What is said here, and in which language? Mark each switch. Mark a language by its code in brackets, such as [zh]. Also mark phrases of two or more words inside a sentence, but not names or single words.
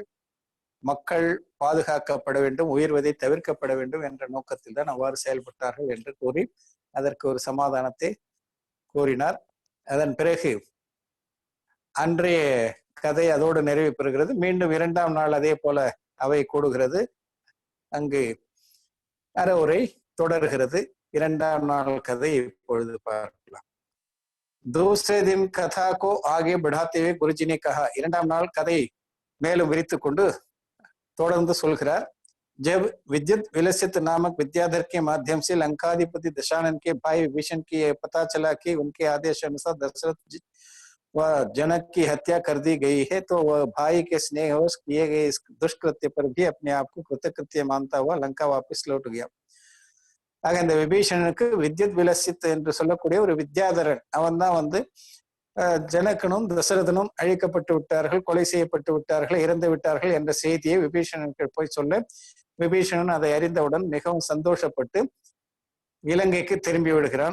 [ta] மக்கள் பாதுகாக்கப்பட வேண்டும், உயிர்வதை தவிர்க்கப்பட வேண்டும் என்ற நோக்கத்தில் தான் அவ்வாறு செயல்பட்டார்கள் என்று கூறி அதற்கு ஒரு சமாதானத்தை கூறினார். அதன் பிறகு அன்றைய கதை அதோடு நிறைவு பெறுகிறது. மீண்டும் 2ஆம் நாள் அதே போல அவை கூடுகிறது. அங்கு அறவுரை தொடர்கிறது. 2ஆம் நாள் கதை இப்பொழுது பார்க்கலாம். [hi] दूसरे दिन कथा को आगे बढ़ाते हुए गुरुजी ने कहा, [ta] 2ஆம் நாள் கதை மேலும் விரித்து கொண்டு தொடர்ந்து சொல்கிறார். [hi] जब विद्युत विलसित नामक विद्याधर के माध्यम से लंकाधिपति दशानन के भाई विभीषण की पता चला कि उनके आदेश अनुसार दशरथ व जनक की हत्या कर दी गई है, तो वह भाई के स्नेहवश किए गए इस दुष्कृत्य पर भी अपने आप को कृतकृत्य मानता हुआ लंका वापस लौट गया. [ta] ஆக இந்த விபீஷணனுக்கு வித்யுத் விலசித் என்று சொல்லக்கூடிய ஒரு வித்யாதரன் அவன் தான் ஜனகனும் தசரதனும் அழிக்கப்பட்டு விட்டார்கள், கொலை செய்யப்பட்டு விட்டார்கள், இறந்து விட்டார்கள் என்ற செய்தியை விபீஷணனுக்கு போய் சொல்ல விபீஷணன் அதை அறிந்தவுடன் மிகவும் சந்தோஷப்பட்டு இலங்கைக்கு திரும்பி விடுகிறான்.